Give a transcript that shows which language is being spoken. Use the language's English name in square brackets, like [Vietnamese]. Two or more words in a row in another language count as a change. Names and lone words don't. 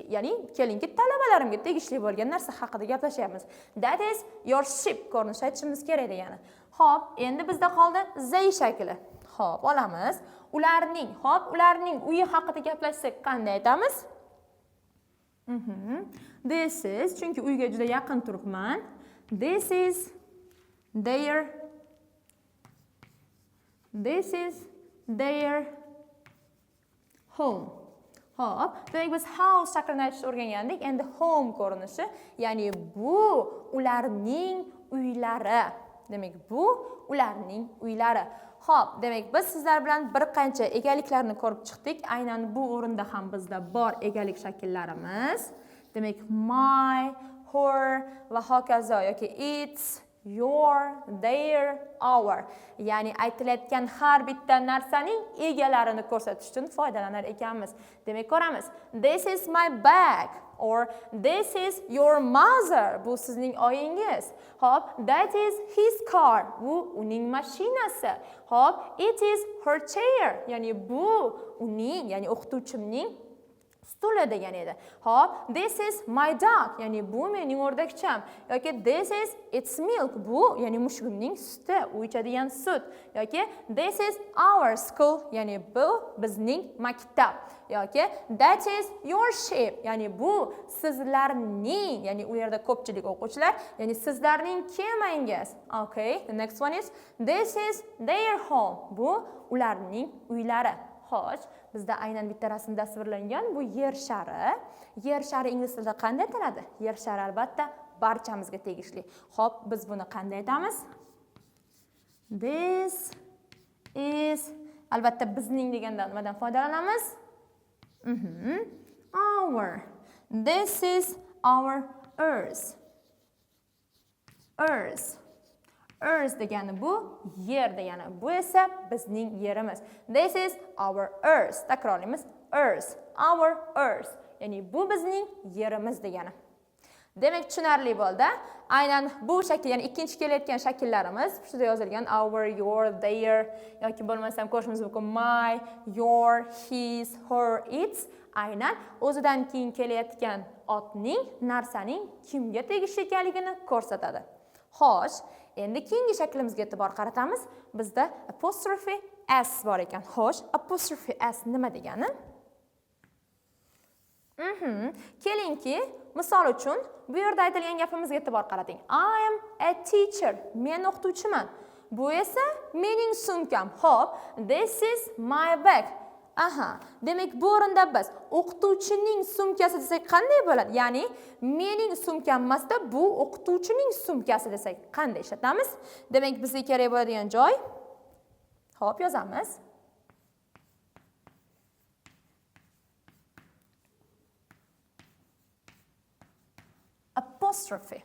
[Uzbek] Ya'ni kelingki talabalarimga tegishli bo'lgan narsa haqida gaplashyapmiz. [English] That is your ship [Uzbek] ko'rinishi aytishimiz kerak degani. Xo'p, endi bizda qoldi they shakli. Xo'p, olamiz. Ularning, xo'p, ularning uyi haqida gaplashsak qanday aytamiz? [English] This is, [Uzbek] chunki uyga juda yaqin turibman. [English] This is their home. [Uzbek] Hop, demak biz house shaklini aytishni o'rgangandik. Endi home ko'rinishi, ya'ni bu ularning uylari. Demak, bu ularning uylari. Xo'p, demak, biz sizlar bilan bir qancha egaliklarni ko'rib chiqdik. Aynan bu o'rinda ham bizda bor egalik shakllarimiz. Demak, [English] my, her [Uzbek] va hokazo yoki [English] its, your, their, our. [Uzbek] Ya'ni aytilayotgan har bitta narsaning egalarini ko'rsatish uchun foydalanar ekanmiz. Demak, ko'ramiz. [English] This is my bag or this is your mother. [Uzbek] Bu sizning oyingiz. Hop, [English] that is his car. [Uzbek] Bu uning mashinasi. Hop, [English] it is her chair. [Uzbek] Ya'ni bu uning, ya'ni o'qituvchimning stuli degan edi. Hop, [English] this is my dog, [Uzbek] ya'ni bu mening o'rdakcham. [English] Yoki this is its milk, [Uzbek] bu ya'ni mushugimning suti, u ichadigan sut. [English] Yoki this is our school, [Uzbek] ya'ni bu bizning maktab. [English] Yoki that is your ship, [Uzbek] ya'ni bu sizlarning, ya'ni u yerda ko'pchilik o'quvchilar, ya'ni sizlarning kemangiz. [English] Okay, the next one is this is their home, [Uzbek] bu ularning uylari. Xo'sh, bizda aynan bitta rasm tasvirlangan bu yer shari. Yer shari ingliz tilida qanday aytiladi? Yer shari albatta barchamizga tegishli. Xo'p, biz buni qanday aytamiz? [English] This is [Uzbek] albatta bizning degandan nimadan foydalanamiz? [English] Our. This is our earth. Earth. [Uzbek] Earth degani bu yer degani. Bu esa bizning yerimiz. [English] This is our earth. Takrorlaymiz. Earth. Our earth. [Uzbek] Ya'ni bu bizning yerimiz degani. Demak, tushunarli bo'ldi. Aynan bu shakl, ya'ni ikkinchi kelayotgan shakllarimiz shunda yozilgan [English] our, your, their [Uzbek] yoki bo'lmasam ko'rishimiz mumkin [English] my, your, his, her, its. [Uzbek] Aynan o'zidan keyin kelayotgan otning, narsaning kimga tegishli ekanligini ko'rsatadi. Xo'sh, endi keyingi shaklimizga e'tibor qaratamiz. Bizda [English] apostrophe s [Uzbek] bor ekan. Xo'sh, [English] apostrophe s [Uzbek] nima degani? Kelingki, misol uchun bu yerda aytilgan gapimizga e'tibor qarating. [English] I am a teacher. [Uzbek] Men o'qituvchiman. Bu esa mening sumkam. Xo'p, [English] this is my bag. [Uzbek] Aha, demak bu o'rinda biz o'qituvchining sumkasi desak qanday bo'ladi? Ya'ni mening sumkam emasda bu o'qituvchining sumkasi desak qanday ishlatamiz? Demak bizga kerak bo'ladigan joy. Xo'p, yozamiz. Apostrophe.